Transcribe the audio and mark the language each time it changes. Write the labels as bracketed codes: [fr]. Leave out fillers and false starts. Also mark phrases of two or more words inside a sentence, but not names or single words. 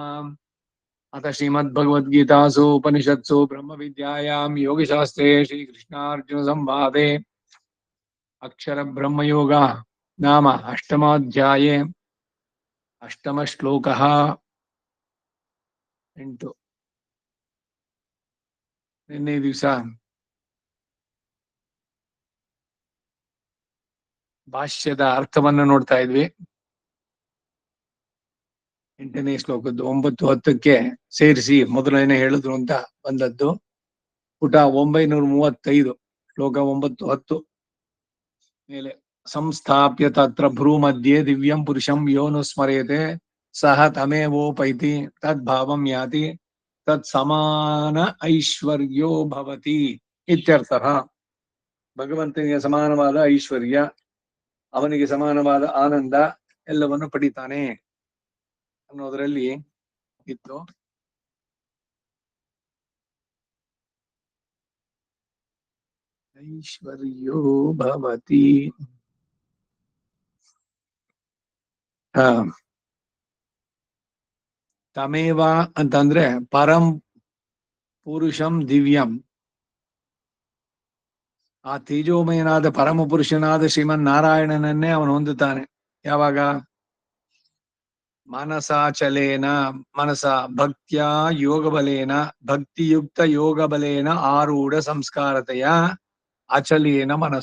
[sa] अथ श्रीमद्भगवद्गीतासु उपनिषत्सु ब्रह्मविद्यायां योगशास्त्रे श्रीकृष्णार्जुनसंवादे अक्षरब्रह्मयोगः नाम अष्टमाध्याये अष्टमश्लोकः 8 [kn] ನಿನ್ನೆ ದಿವಸ ಭಾಷ್ಯದ ಅರ್ಥವನ್ನು ನೋಡ್ತಾ ಇದ್ವಿ. 8ನೇ ಶ್ಲೋಕದ್ದು 9, 10ಕ್ಕೆ ಸೇರಿಸಿ ಮೊದಲನೇ ಹೇಳಿದ್ರು ಅಂತ ಬಂದದ್ದು. ಪುಟ 935 ಶ್ಲೋಕ 9, 10 ಮೇಲೆ [sa] ಸಂಸ್ಥಾಪ್ಯ ತತ್ರ ಭ್ರೂ ಮಧ್ಯೆ ದಿವ್ಯಂ ಪುರುಷಂ ಯೋನು ಸ್ಮರೇತೆ ಸಹ ತಮೇವೋಪೈತಿ ತದ್ಭಾವಂ ಯಾತಿ ತತ್ ಸಮಾನ ಐಶ್ವರ್ಯೋ ಭವತಿ ಇತ್ಯರ್ಥ. [kn] ಭಗವಂತನಿಗೆ ಸಮಾನವಾದ ಐಶ್ವರ್ಯ, ಅವನಿಗೆ ಸಮಾನವಾದ ಆನಂದ ಎಲ್ಲವನ್ನು ಪಡಿತಾನೆ ಅನ್ನೋದರಲ್ಲಿ ಇತ್ತು. [sa] ಐಶ್ವರ್ಯೋ ಭವತಿ. ತಮೇವ ಅಂತಂದ್ರೆ ಪರಂ ಪುರುಷಂ ದಿವ್ಯಂ. [kn] ಆ ತೇಜೋಮಯನಾದ ಪರಮ ಪುರುಷನಾದ ಶ್ರೀಮನ್ ನಾರಾಯಣನನ್ನೇ ಅವನು ಹೊಂದುತ್ತಾನೆ. ಯಾವಾಗ? [sa] ಮನಸಾಚಲೇನ, ಮನಸ ಭಕ್ತ್ಯಾ ಯೋಗ ಬಲೇನ, ಭಕ್ತಿಯುಕ್ತ ಯೋಗ ಬಲೇನ ಆರೂಢ ಸಂಸ್ಕಾರತೆಯ ಅಚಲೇನ ಮನಸ.